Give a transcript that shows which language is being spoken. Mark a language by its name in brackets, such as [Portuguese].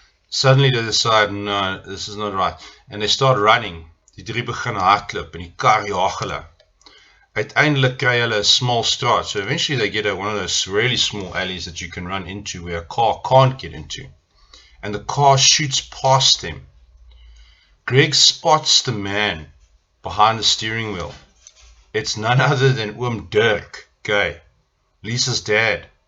[English] Suddenly they decide, no, this is not right. And they start running. [Afrikaans] Die drie begin hardloop en die kar jaag hulle. Uiteindelik kry hulle [English] a small [Afrikaans] straat. [English] So eventually they get one of those really small alleys that you can run into where a car can't get into. And the car shoots past them. Greg spots the man behind the steering wheel. It's none other than Oom Dirk, okay, Lisa's dad.